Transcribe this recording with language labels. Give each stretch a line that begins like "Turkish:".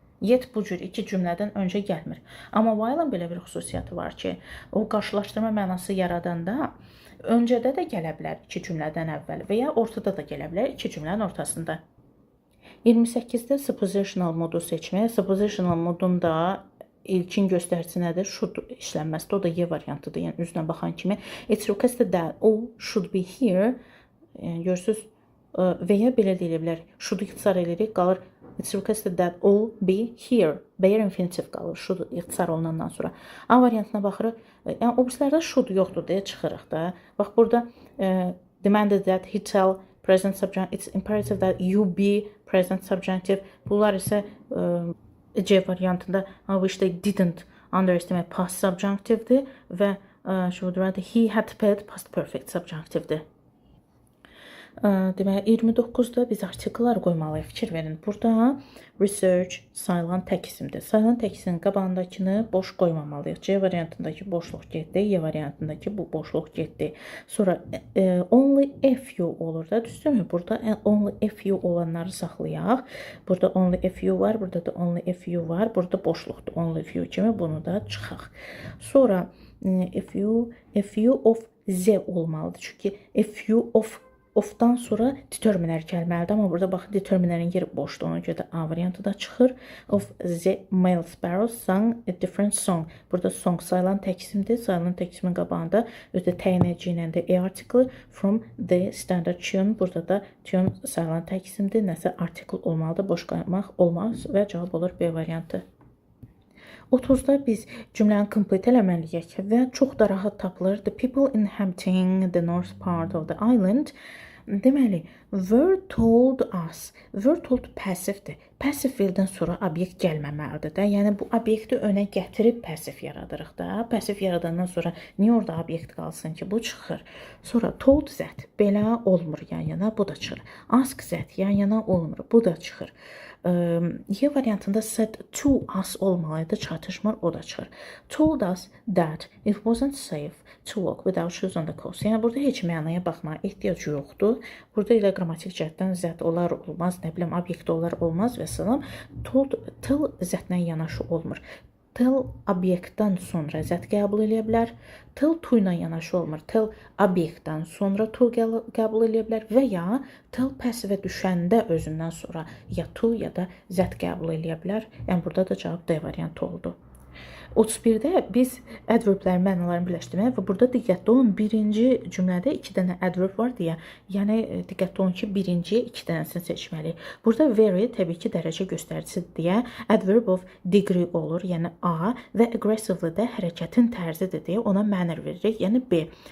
Azerbaijani: Yet bu cür iki cümlədən öncə gəlmir. Amma while-ın belə bir xüsusiyyəti var ki, o qarşılaşdırma mənası yaradanda öncədə də gələ bilər iki cümlədən əvvəl və ya ortada da gələ bilər iki cümlənin ortasında. 28-də suppositional modu seçmək. Suppositional modun da ilkin göstəricisi nədir? Should işlənməsidir. O da Y variantıdır. Yəni üzünə baxan kimi.
English: It's requested that all should be here.
Azerbaijani: Yəni, görürsünüz və ya belə deyə bilər. Should ixtisar edirik, qalır.
English: It's requested that all be here.
Azerbaijani: Bare infinitive qalır. Should ixtisar olunandan sonra. A variantına baxırıq. Yəni o birislərdə should yoxdur deyə çıxırıq da. Bax burada
English: demanded that he tell present subjunctive. It's imperative that you be present subjunctive.
Azerbaijani: Bunlar isə C variantında
English: I wish they didn't underestimate past subjunctive'dir və should rather he had paid past perfect subjunctive'dir.
Azerbaijani: Deməli 29-da biz artikellər qoymalıyıq. Fikir verin. Burada research sayılan tək isimdir. Sayılan tək isin qabağındakını boş qoymamalıyıq. C variantındakı boşluq getdi, Y variantındakı bu boşluq getdi. Sonra only a few olur da, düzdürmü? Burada only a few olanları saxlayaq. Burada only a few var, burada da only a few var. Burada boşluqdur only few kimi, bunu da çıxaq. Sonra a few of Z olmalıdır. Çünki a few of-dan sonra determiner gəlməlidir. Amma burada baxın, determinerin yeri boşdur. Ona görə də A variantı da çıxır.
English: Of the male sparrows sang a different song.
Azerbaijani: Burada song sayılan tək isimdir. Sayılan tək isimin qabağında özü də təyin edici ilə də a article
English: from the standard tune.
Azerbaijani: Burada da tune sayılan tək isimdir. Nəsə article olmalıdır. Boş qoymaq olmaz və cavab olur B variantı. 30-da biz cümləni complete eləməliyik və çox da rahat tapılır.
English: The people inhabiting the north part of the island.
Azerbaijani: Deməli,
English: were told us.
Azerbaijani: Were told passivdir. Passive feeldən sonra obyekt gəlməməlidir də. Yəni bu obyekti önə gətirib passive yaradırıq da. Passive yaradandan sonra niyə orada obyekt qalsın ki? Bu çıxır. Sonra told zət belə olmur yan-yana, bu da çıxır. Ask zət yan-yana olmur, bu da çıxır. Y variantında said to us olmalıydı, çatışmır, o da çıxır.
English: Told us that it wasn't safe to walk without shoes on the coast.
Azerbaijani: Yəni burada heç mənaya baxmağa ehtiyac yoxdur. Burada elə qrammatik cəhətdən zət olar, olmaz, nə bilim, obyekt olar, olmaz və salam. Told, till zətlə yanaşı olmur. Till obyektdən sonra zət qəbul edə bilər. Till to ilə yanaşı olmur. Till obyektdən sonra to qəbul edə bilər və ya till passivə düşəndə özündən sonra ya to ya da zət qəbul edə bilər. Yəni burada da cavab D variantı oldu. 31-də biz adverblərin mənalarını birləşdirmək və burada diqqətli olun, birinci cümlədə 2 dənə adverb var deyə, yəni diqqətli olun ki, birinciyə 2 dənəsini seçməliyik. Burada very təbii ki, dərəcə göstəricisidir deyə adverb of degree olur, yəni A və aggressively də hərəkətin tərzidir deyə ona manner veririk, yəni B.